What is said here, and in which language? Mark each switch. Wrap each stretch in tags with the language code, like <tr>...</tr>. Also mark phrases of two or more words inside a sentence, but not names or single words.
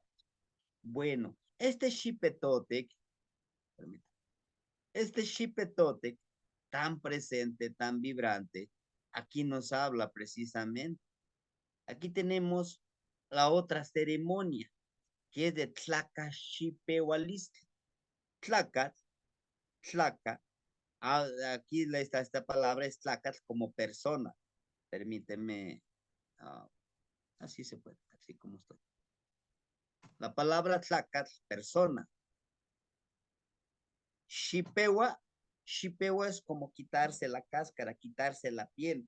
<es>Bueno, este Shipetotec tan presente, tan vibrante, aquí nos habla precisamente. Aquí tenemos la otra ceremonia, que es de Tlacaxipehualistli.</es> <nah>Tlacat, tlaca,</nah> <es>aquí esta palabra es tlacat como persona. Permíteme, uh, así se puede, así como estoy. La palabra tlacat, persona. Xipewa, xipewa es como quitarse la cáscara, quitarse la piel.</es>